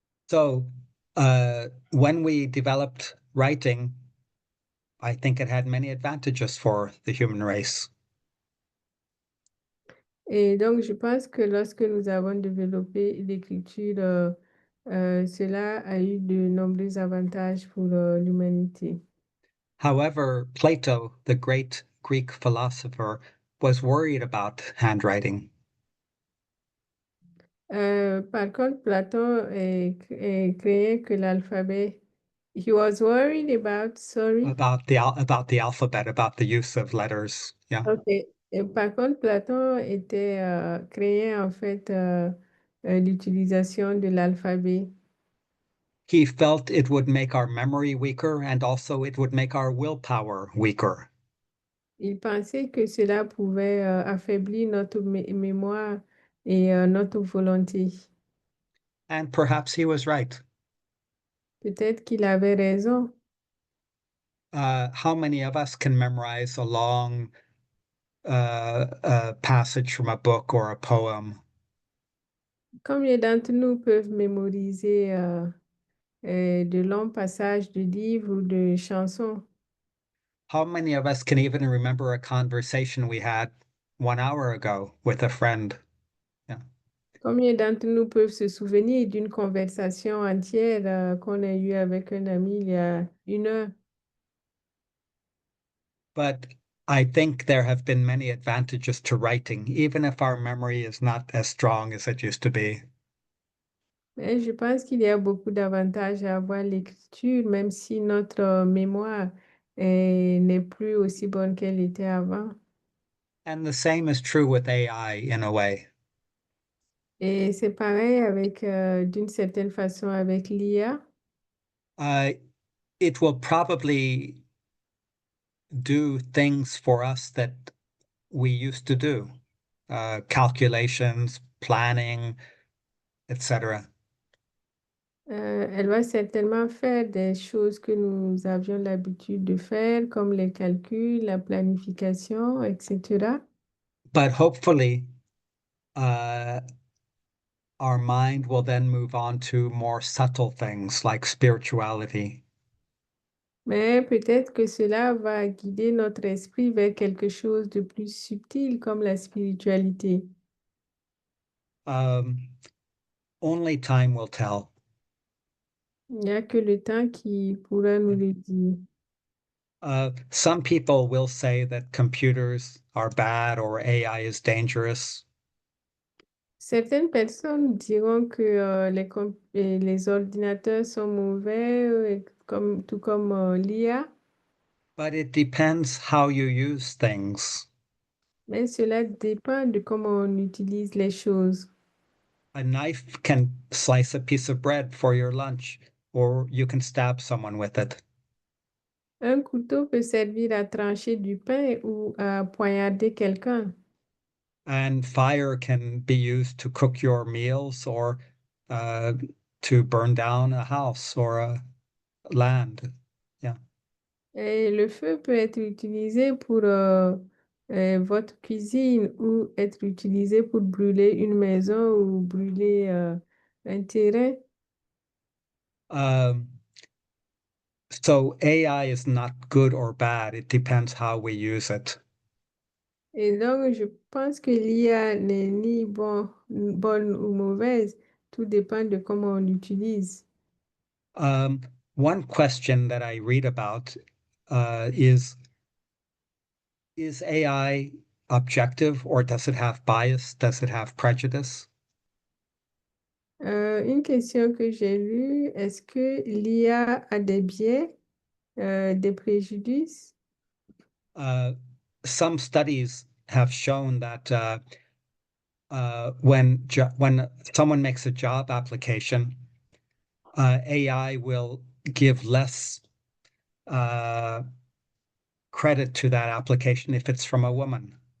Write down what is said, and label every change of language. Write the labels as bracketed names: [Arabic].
[English] So, when we developed writing, I think it had many advantages for the human race. [French] Et donc, je pense que lorsque nous avons développé l'écriture, cela a eu de nombreux avantages pour l'humanité. [English] However, Plato, the great Greek philosopher, was worried about handwriting, [French] Par contre, Platon craignait que l'alphabet. [English] He was worried about, sorry. about the alphabet, about the use of letters. Yeah. Ok. [French] Et par contre, Platon craignait en fait l'utilisation de l'alphabet. [English] He felt it would make our memory weaker and also it would make our willpower weaker. [French] Il pensait que cela pouvait affaiblir notre mémoire et notre volonté. [English] And perhaps he was right. [French] Peut-être qu'il avait raison. [English] How many of us can memorize a long passage from a book or a poem? [French] Combien d'entre nous peuvent mémoriser de longs passages de livres ou de chansons? [English] How many of us can even remember a conversation we had 1 hour ago with a friend? Yeah. [French] Combien d'entre nous peuvent se souvenir d'une conversation entière qu'on a eue avec un ami il y a 1 heure? [English] But I think there have been many advantages to writing, even if our memory is not as strong as it used to be. [French] Mais je pense qu'il y a beaucoup d'avantages à avoir l'écriture, même si notre mémoire n'est plus aussi bonne qu'elle était avant. [English] And the same is true with AI in a way. [French] Et c'est pareil avec, d'une certaine façon, avec l'IA. [English] It will probably do things for us that we used to do, calculations, planning, etc. [French] Elle va certainement faire des choses que nous avions l'habitude de faire, comme les calculs, la planification, etc. [English] But hopefully, our mind will then move on to more subtle things like spirituality. [French] Mais peut-être que cela va guider notre esprit vers quelque chose de plus subtil, comme la spiritualité. [English] Only time will tell. [French] Il n'y a que le temps qui pourra nous le dire. [English] Some people will say that computers are bad or AI is dangerous. [French] Certaines personnes diront que les ordinateurs sont mauvais, tout comme l'IA, [English] But it depends how you use things. [French] mais cela dépend de comment on utilise les choses. [English] A knife can slice a piece of bread for your lunch, or you can stab someone with it. [French] Un couteau peut servir à trancher du pain ou à poignarder quelqu'un. [English] And fire can be used to cook your meals or uh, to burn down a house or a land. Yeah. [French] Et le feu peut être utilisé pour votre cuisine ou être utilisé pour brûler une maison ou brûler un terrain. [English] So AI is not good or bad. It depends how we use it. [French] Et donc, je pense que l'IA n'est ni bonne ou mauvaise. Tout dépend de comment on l'utilise. [English] One question that I read about is AI objective or does it have bias? Does it have prejudice? [French] Une question que j'ai lue, est-ce que l'IA a des biais, des préjudices? [English] Some studies have shown that when someone makes a job application, AI will give less credit to that application if it's from a woman.